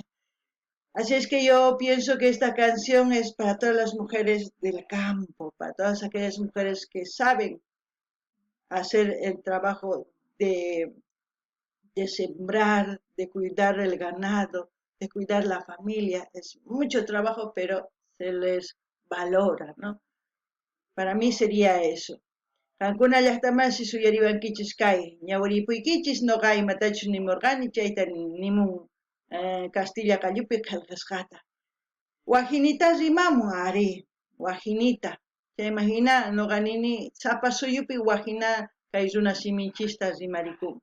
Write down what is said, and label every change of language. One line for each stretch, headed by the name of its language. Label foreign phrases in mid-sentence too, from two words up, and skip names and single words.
Spanish: Así es que yo pienso que esta canción es para todas las mujeres del campo, para todas aquellas mujeres que saben hacer el trabajo de, de sembrar, de cuidar el ganado, de cuidar la familia. Es mucho trabajo, pero se les valora, ¿no? Para mí sería eso.
Quechua: Kankuna llaqtamasi suyariwankichis kay, ñawiripuykichis noqa imatachus nimurqani chayta nimun Castilla kallupi qillqasqata. Wajinita rimamun ari, wajinita. Chay imagina noqa nini sapa suyupi wajina kay runa siminchista rimarikunku.